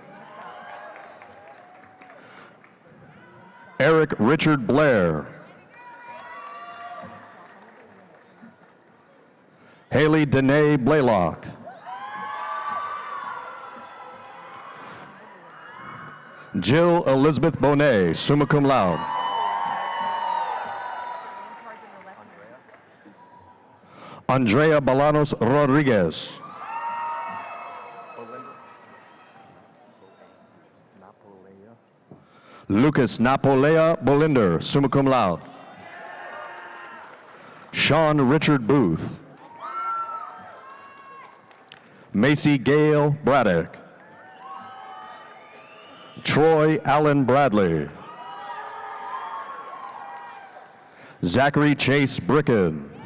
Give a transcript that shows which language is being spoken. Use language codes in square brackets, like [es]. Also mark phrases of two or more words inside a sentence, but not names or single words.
[en] Eric Richard Blair. Haley Danae Blaylock. Jill Elizabeth Bonet, [la] summa cum laude. [en] Andrea Balanos Rodriguez. Lucas Napolea Bolinder, [la] summa cum laude. [en] Sean Richard Booth. Macy Gail Braddock. Troy Allen Bradley. Zachary Chase Bricken.